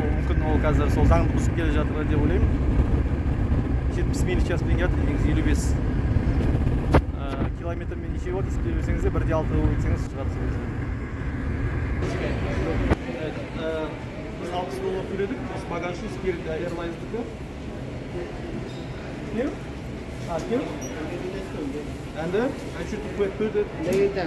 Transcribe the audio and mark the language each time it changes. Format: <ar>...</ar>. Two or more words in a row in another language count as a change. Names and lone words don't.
<kk>Сол мүмкін ол қазір сол заңды бұзып келе жатыр деп ойлаймын. 70</kk> <ru>миль в часпен</ru> <kk>келе жатыр, негізі 55 километрмен неше болады есептей берсеңіз де 1.6 өтсеңіз шығарсыз. Biz $60 төледік, осы багажы Spirit Airlines'дікі.</kk> <en>Here? Here? And I should put it later.</en>